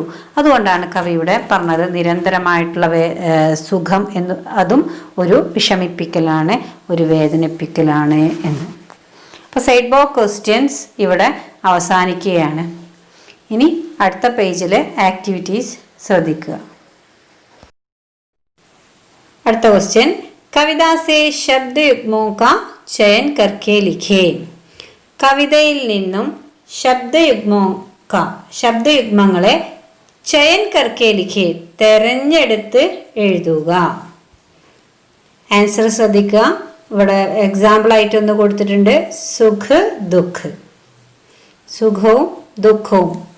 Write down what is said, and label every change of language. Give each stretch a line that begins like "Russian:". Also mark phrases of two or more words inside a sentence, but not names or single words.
Malayalam: അതുകൊണ്ടാണ് കവിയുടെ പറഞ്ഞത് നിരന്തരമായിട്ടുള്ള സുഖം എന്ന്, അതും ഒരു വിഷമിപ്പിക്കലാണ്, ഒരു വേദനിപ്പിക്കലാണ് എന്ന്. അപ്പോൾ
English: side box questions
Malayalam: ഇവിടെ അവസാനിക്കുകയാണ്. ഇനി അടുത്ത പേജിലെ ആക്ടിവിറ്റീസ് ശ്രദ്ധിക്കുക. അടുത്ത ക്വസ്റ്റ്യൻ,
Hindi: कविता से शब्द युग्मों का चयन करके लिखे.
Malayalam: കവിതയിൽ നിന്നും ശബ്ദയുഗ്മങ്ങളെ
Hindi: चयन करके लिखे
Malayalam: തെരഞ്ഞെടുത്ത് എഴുതുക. ആൻസർ ശ്രദ്ധിക്കുക. ഇവിടെ എക്സാമ്പിൾ ആയിട്ടൊന്ന് കൊടുത്തിട്ടുണ്ട്.
Hindi: सुख दुःख,
Malayalam: സുഖവും ദുഃഖവും.